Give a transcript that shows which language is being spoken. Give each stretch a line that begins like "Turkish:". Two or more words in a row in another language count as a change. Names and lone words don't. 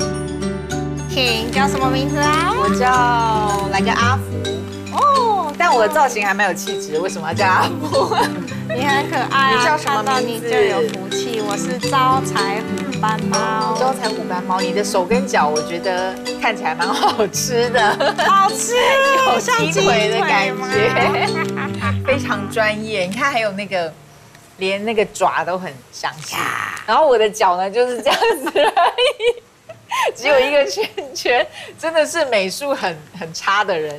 Chinese: 你叫什麼名字啊？我叫來個阿福。但我的造型還蠻有氣質，為什麼要叫阿福？你很可愛啊！你叫什麼名字？看到你就有福氣。我是招財虎斑貓。招財虎斑貓，你的手跟腳，我覺得看起來蠻好吃的。好吃，有雞腿的感覺，非常專業。你看，還有那個连那个爪都很详细。然后我的脚呢就是这样子而已，只有一个圈圈，真的是美术很差的人。